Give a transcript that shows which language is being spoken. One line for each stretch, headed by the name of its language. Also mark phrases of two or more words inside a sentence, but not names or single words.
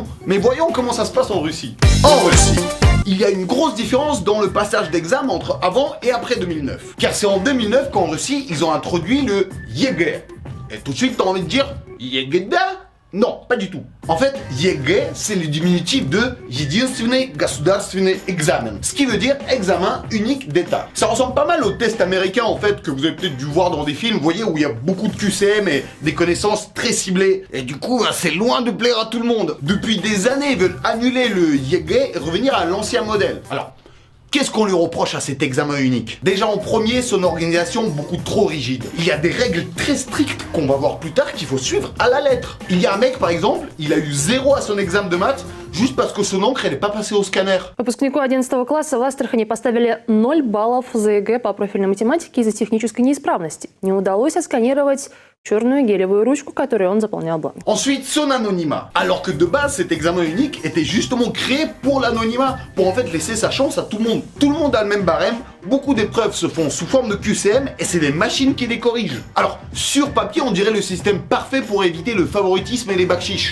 French: Mais voyons comment ça se passe en Russie. En Russie, il y a une grosse différence dans le passage d'examen entre avant et après 2009. Car c'est en 2009 qu'en Russie, ils ont introduit le YEGE. Et tout de suite, t'as envie de dire Yegeda? Non, pas du tout. En fait, YEGE, c'est le diminutif de
Russian: Единственный государственный экзамен,
French: ce qui veut dire examen unique d'État. Ça ressemble pas mal au test américain, en fait, que vous avez peut-être dû voir dans des films, vous voyez, où il y a beaucoup de QCM et des connaissances très ciblées. Et du coup, c'est loin de plaire à tout le monde. Depuis des années, ils veulent annuler le YEGE et revenir à l'ancien modèle. Alors, qu'est-ce qu'on lui reproche à cet examen unique? Déjà en premier, son organisation beaucoup trop rigide. Il y a des règles très strictes qu'on va voir plus tard qu'il faut suivre à la lettre. Il y a un mec par exemple, il a eu 0 à son examen de maths juste parce que son encre elle n'est pas passée au scanner.
Russian: Выпускнику 11 класса в Астрахани поставили 0 баллов за ЕГЭ по профильной математике из-за технической неисправности. Не удалось отсканировать черную гелевую ручку, которой он заполнял бланк.
French: Ensuite, son anonymat. Alors que de base, cet examen unique était justement créé pour l'anonymat, pour en fait laisser sa chance à tout le monde. Tout le monde a le même barème, beaucoup d'épreuves se font sous forme de QCM et c'est des machines qui les corrigent. Alors, sur papier, on dirait le système parfait pour éviter le favoritisme et les bacs chiches.